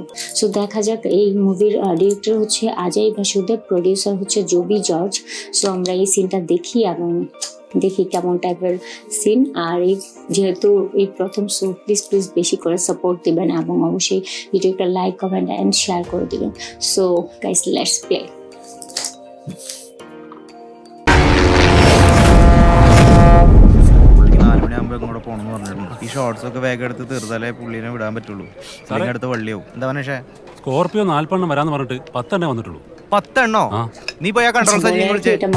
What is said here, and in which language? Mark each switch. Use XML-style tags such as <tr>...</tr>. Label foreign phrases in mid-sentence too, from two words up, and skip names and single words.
<bn>সো দেখা যাক, এই মুভির ডিরেক্টর হচ্ছে অজয় বাসুদেব, প্রডিউসার হচ্ছে জবি জর্জ। সো আমরা এই সিনটা দেখি এবং দেখি কেমন টাইপের সিন। আর এই যেহেতু এই প্রথম, সো প্লিজ বেশি করে সাপোর্ট দিবেন এবং অবশ্যই ভিডিওটা</bn> <en>like, comment and share</en> <bn>করে দিবেন।</bn> <en>so guys, let's play.</en> <ml>ഈ ഷോർട്സ് ഒക്കെ വേഗം എടുത്ത് തീർത്താലേ പുള്ളിനെ വിടാൻ പറ്റുള്ളൂ. അടുത്ത വള്ളിയാവും. എന്താ മനേഷേ? സ്കോർപിയോ 4 എണ്ണം വരാന്ന് പറഞ്ഞിട്ട് 10 എണ്ണേ വന്നിട്ടുള്ളൂ. 10 എണ്ണോ? നീ പോയാ കൺട്രോൾ സജ്ജീ വിളിച്ചേ.</ml>